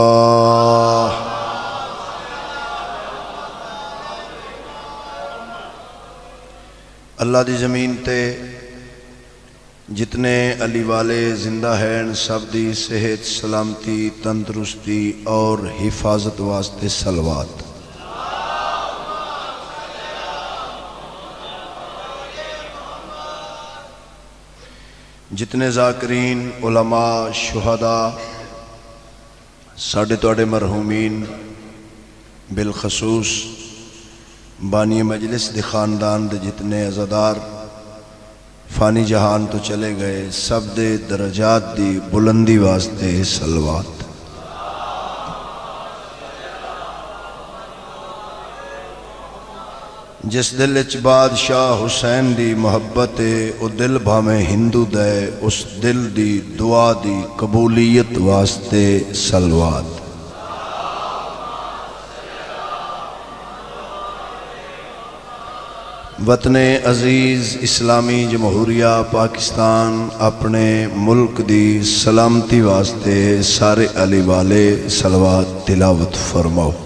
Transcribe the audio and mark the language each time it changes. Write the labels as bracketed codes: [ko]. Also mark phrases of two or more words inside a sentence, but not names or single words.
[pa] اللہ دی زمین تے جتنے علی والے زندہ ہیں سب دی صحت سلامتی تندرستی اور حفاظت واسطے صلوات۔ جتنے ذاکرین علماء شہداء ساڈے تواڈے مرحومین بالخصوص بانی مجلس دے خاندان دے جتنے عزادار فانی جہان تو چلے گئے سب دے درجات دی بلندی واسطے صلوات۔ جس دل اچ بادشاہ حسین دی محبت او دل بھامیں ہندو دے اس دل دی دعا دی قبولیت واسطے صلوات۔ وطن عزیز اسلامی جمہوریہ پاکستان اپنے ملک دی سلامتی واسطے سارے علی والے صلوات تلاوت فرماؤ۔